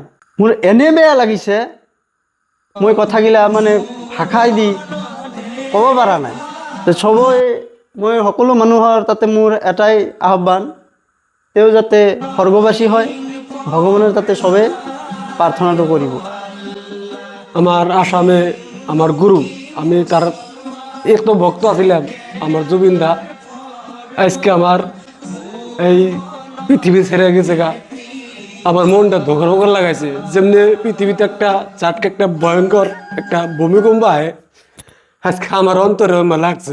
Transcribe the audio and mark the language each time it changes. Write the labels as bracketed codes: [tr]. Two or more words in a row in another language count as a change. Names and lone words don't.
[as] মোৰ এনে বেয়া লাগিছে, মই কথাগিলা মানে ভাষাই দি ক'ব পৰা নাই। চবেই মই সকলো মানুহৰ তাতে মোৰ এটাই আহ্বান, তেওঁ যাতে স্বৰ্গবাসী হয়, [bn] ভগৱানের তাতে সবে প্রার্থনাটো করিব। আমার আসামে আমার গুরু, আমি তার এক তো ভক্ত আছিলাম আমার জুবিনদা। আজকে আমার এই পৃথিবী ছেড়ে গেছে গা, আমার মনটা ধোকর ধোকর লাগাইছে। যেমনি পৃথিবীতে একটা চাটকে একটা ভয়ঙ্কর একটা ভূমিকম্প আয়, আজকে আমার অন্তরে লাগছে।